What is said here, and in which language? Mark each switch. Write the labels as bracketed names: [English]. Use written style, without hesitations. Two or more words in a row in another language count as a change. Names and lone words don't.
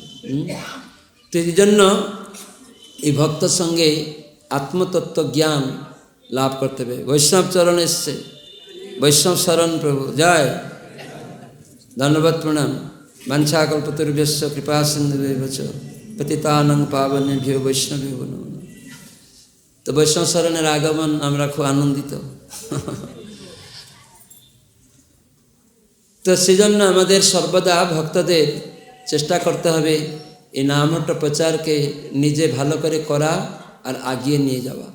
[Bangla] তো এই জন্য এই ভক্ত সঙ্গে আত্মতত্ত্ব জ্ঞান লাভ করতে হবে। বৈষ্ণব চরণ এসছে, বৈষ্ণব শরণ প্রভু জয়। ধন্যবাদ, প্রণাম। [Sanskrit] বাঞ্ছাকল্পতরুভ্যশ্চ কৃপা সিন্ধুভ্যশ্চ পতিতানাং পাবনেভ্যো বৈষ্ণবেভ্যো নমঃ। [Bangla] তো বৈষ্ণব শরণের আগমন আমরা খুব আনন্দিত। তো সেজন্য আমাদের সর্বদা ভক্তদের চেষ্টা করতে হবে এই নামটা প্রচারকে নিজে ভালো করে করা আর আগিয়ে নিয়ে যাওয়া।